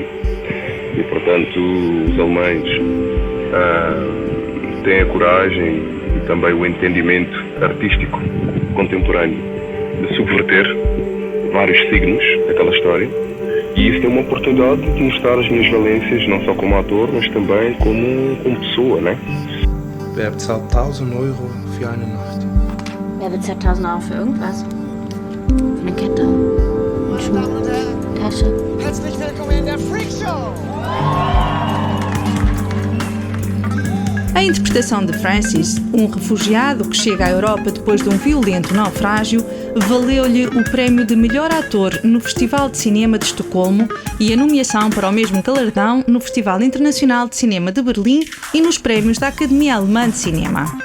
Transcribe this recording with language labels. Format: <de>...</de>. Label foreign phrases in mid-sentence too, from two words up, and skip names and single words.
<pt>E portanto os alemães têm a coragem e também o entendimento artístico contemporâneo de subverter vários signos daquela história, e isso é uma oportunidade de mostrar as minhas valências não só como ator, mas também como pessoa, né?</pt> <de>Wer bezahlt 1.000 Euro für eine Nacht? Wer bezahlt 1.000 Euro für irgendwas? Für eine Kette, einen Schuh, Tasche. Herzlich willkommen in der</de> <en>Freak Show!</en> <pt>A interpretação de Francis, um refugiado que chega à Europa depois de um violento naufrágio, valeu-lhe o prémio de melhor ator no Festival de Cinema de Estocolmo e a nomeação para o mesmo galardão no Festival Internacional de Cinema de Berlim e nos prémios da Academia Alemã de Cinema.</pt>